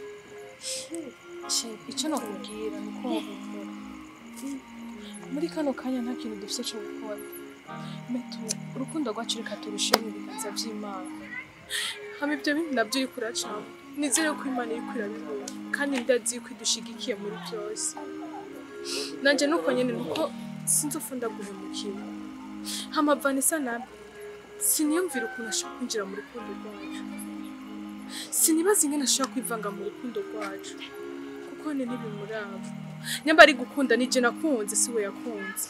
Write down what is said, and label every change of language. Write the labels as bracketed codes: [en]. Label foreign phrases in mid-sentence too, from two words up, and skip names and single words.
[rn] icyo nakubwira nuko muri kano kanya nta kintu dufite cyo gukora metu urukundo rwacu reka turusheho mu biganza by'Imana hama ibyo bintu nabyo uri kuracamo nizere ko Imana iri kwirabibona kandi ndazi ko idushigikiye muri byose nanje nuko nyene nuko sinzofunda guhemukira hama Vanessa nabe siniyumvira ukuntu ashaka kwinjira mu rukundo rwacu sinibaza ingene ashaka kwivanga mu rukundo rwacu kuko ne ntibimuraba nyamba ari gukunda nije nakunze si we yakunze